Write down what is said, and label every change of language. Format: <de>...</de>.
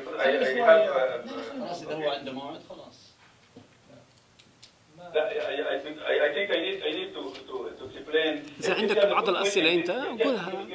<ar>خلاص إذا هو عنده موعد خلاص.</ar> <en>I think I need to explain.</en> <ar>إذا عندك بعض الأسئلة أنت قولها.</ar>